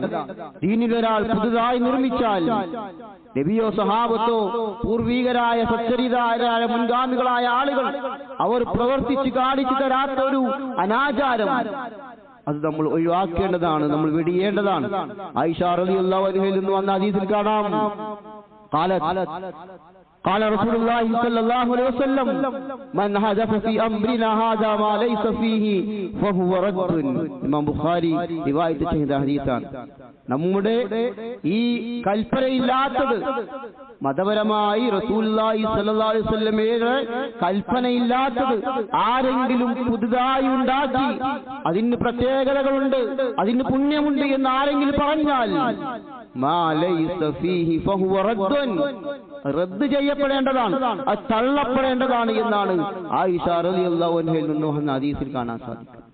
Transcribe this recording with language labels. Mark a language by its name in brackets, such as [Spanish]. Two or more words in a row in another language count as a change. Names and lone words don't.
[Malayalam] ദീനിലൊരാൾ പുതുതായി നിർമ്മിച്ചാൽ നബിയോ സഹാബത്തോ പൂർവികരായ സച്ചരിതരായ മുൻഗാമികളായ ആളുകൾ അവർ പ്രവർത്തിച്ച് കാണിച്ചു തരാത്ത ഒരു അനാചാരം അത് നമ്മൾ ഒഴിവാക്കേണ്ടതാണ്, നമ്മൾ വെടിയേണ്ടതാണ്. ആയിഷ [Arabic] رضي الله عنها [Malayalam] നിന്ന് വന്ന ഹദീസിൽ കാണാം, [Arabic] قال رسول الله صلى الله عليه وسلم من حدث في امرنا هذا ما ليس فيه فهو رد. [Malayalam] ഇമാം ബുഖാരി റിവായത്ത് ചെയ്ത ഹദീസാണ്. നമ്മുടെ ഈ കൽപ്പനയില്ലാത്തത്, മതപരമായി [Arabic] رسول الله صلى الله عليه وسلم [Malayalam] കൽപ്പനയില്ലാത്തത് ആരെങ്കിലും പുതുതായി ഉണ്ടാക്കി അതിന് പ്രത്യേകതകളുണ്ട്, അതിന് പുണ്യമുണ്ട് എന്ന് ആരെങ്കിലും പറഞ്ഞാൽ [Arabic] ما ليس فيه فهو رد, [Malayalam] റദ്ദ് ചെയ്യപ്പെടേണ്ടതാണ്, അത് തള്ളപ്പെടേണ്ടതാണ് എന്നാണ് ആയിഷ [Arabic] رضي الله عنها [Malayalam] നിന്ന് വന്ന ഹദീസിൽ കാണാൻ സാധിക്കും.